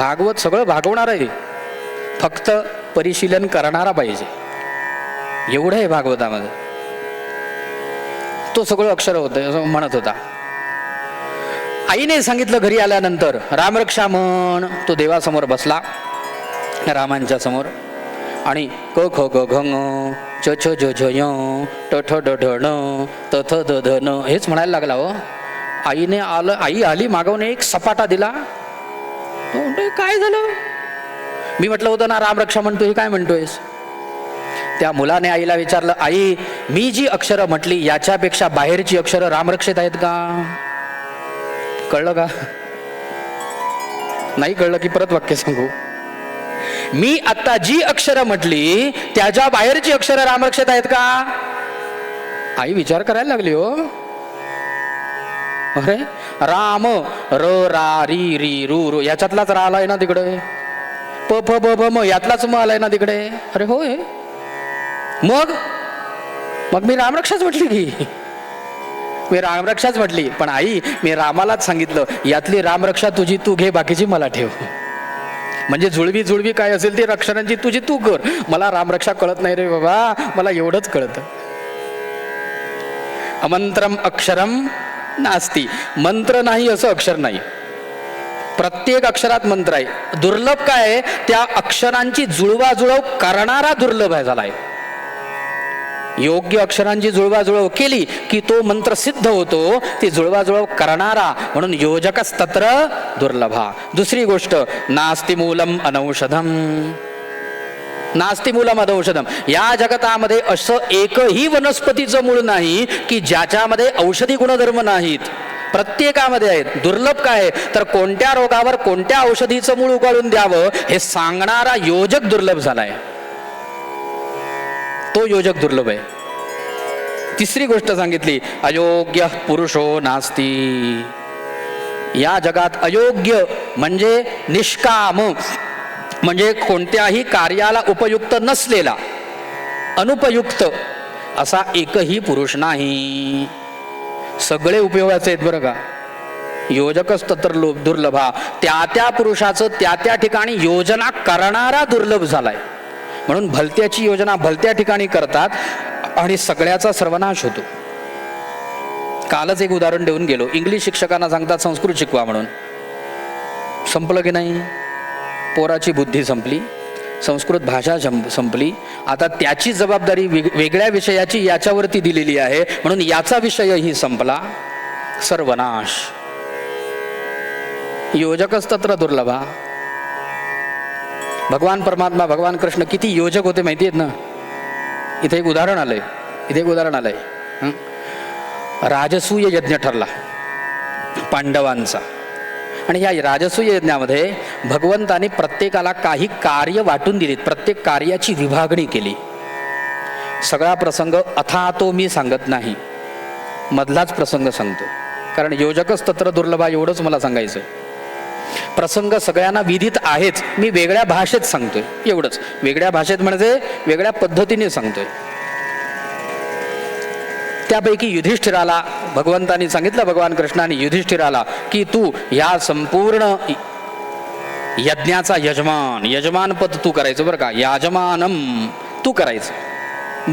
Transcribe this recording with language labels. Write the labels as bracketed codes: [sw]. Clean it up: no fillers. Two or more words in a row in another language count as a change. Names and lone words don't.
[mr] भागवत सगळं भागवणार आहे, फक्त परिशीलन करणारा पाहिजे, एवढं आहे भागवतामध्ये. तो सगळं अक्षर होतं असं म्हणत होता. आईने सांगितलं घरी आल्यानंतर रामरक्षा म्हण. तो देवासमोर बसला, रामांच्या समोर, आणि क ख ग घ ङ च छ ज झ य ट ठ ड ढ ण त थ द ध न हेच म्हणायला लागला. हो, आई आली मागवून एक सपाटा दिला. तो म्हणतोय काय झालं? मी म्हटलं होतं ना रामरक्षा म्हणतोय, काय म्हणतोयस? त्या मुलाने आईला विचारलं, आई मी जी अक्षरं म्हटली याच्यापेक्षा बाहेरची अक्षरं रामरक्षेत आहेत का? कळलं का? नाही कळलं की परत वाक्य सांगू. मी आता जी अक्षरं म्हटली त्याच्या बाहेरची अक्षरं रामरक्षेत आहेत का? आई विचार करायला लागली. हो, अरे राम र रा री री रू रू याच्यातलाच रा आलाय ना तिकडे, प फ ब ब म यातलाच म आलाय ना तिकडे. अरे होय, मग मी रामरक्षाच म्हटली की, मी रामरक्षाच म्हटली. पण आई मी रामालाच सांगितलं यातली रामरक्षा तुझी तू घे, बाकीची मला ठेव. म्हणजे जुळवी काय असेल ती अक्षरांची तुझी तू कर, मला रामरक्षा कळत नाही रे बाबा, मला एवढंच कळतं. [sa] अमंत्रम अक्षरम नास्ती, [mr] मंत्र नाही असं अक्षर नाही, प्रत्येक अक्षरात मंत्र आहे. दुर्लभ काय आहे, त्या अक्षरांची जुळवाजुळव करणारा दुर्लभ आहे झालाय. योग्य अक्षरांची जुळवाजुळव केली की तो मंत्र सिद्ध होतो, ती जुळवाजुळव करणारा म्हणून [sa] योजकस्तत्र दुर्लभा. [mr] दुसरी गोष्ट, [sa] नास्ति मूलम अनौषधम. नास्ति मूलम अनौषधम, [mr] या जगतामध्ये असं एकही वनस्पतीचं मूळ नाही की ज्याच्यामध्ये औषधी गुणधर्म नाहीत. प्रत्येकामध्ये आहेत. दुर्लभ काय तर कोणत्या रोगावर कोणत्या औषधीचं मूळ उगाळून द्यावं हे सांगणारा योजक दुर्लभ झालाय, तो योजक दुर्लभ आहे. तिसरी गोष्ट सांगितली, [sa] अयोग्य पुरुषो नास्ती. [mr] या जगात अयोग्य म्हणजे निष्काम, म्हणजे कोणत्याही कार्याला उपयुक्त नसलेला, अनुपयुक्त असा एकही पुरुष नाही. सगळे उपयोगाचे आहेत बरं का. [sa] योजकच तत्र दुर्लभा, [mr] त्या पुरुषाचं त्या ठिकाणी योजना करणारा दुर्लभ झालाय. म्हणून भलत्याची योजना भलत्या ठिकाणी करतात आणि सगळ्याचा सर्वनाश होतो. कालच एक उदाहरण देऊन गेलो. इंग्लिश शिक्षकांना सांगतात संस्कृत शिकवा म्हणून, संपलं की नाही? पोराची बुद्धी संपली, संस्कृत भाषा संपली. आता त्याची जबाबदारी वेगळ्या विषयाची याच्यावरती दिलेली आहे, म्हणून याचा विषयही संपला. सर्वनाश. [sa] योजकच तत्र दुर्लभा. [mr] भगवान परमात्मा भगवान कृष्ण किती योजक होते माहिती आहेत ना. इथे एक उदाहरण आलंय. राजसूय यज्ञ ठरला पांडवांचा, आणि या राजसूय यज्ञामध्ये भगवंताने प्रत्येकाला काही कार्य वाटून दिलीत, प्रत्येक कार्याची विभागणी केली. सगळा प्रसंग अथा तो मी सांगत नाही, मधलाच प्रसंग सांगतो, कारण [sa] योजकच तत्र दुर्लभा [mr] एवढंच मला सांगायचं. प्रसंग सगळ्यांना विदित आहेच, मी वेगळ्या भाषेत सांगतोय एवढंच. वेगळ्या भाषेत म्हणजे वेगळ्या पद्धतीने सांगतोय. त्यापैकी युधिष्ठिराला भगवंतानी सांगितलं, भगवान कृष्णाने युधिष्ठिराला की तू ह्या संपूर्ण यज्ञाचा यजमान पद तू करायचं बरं का, याजमानम तू करायचं.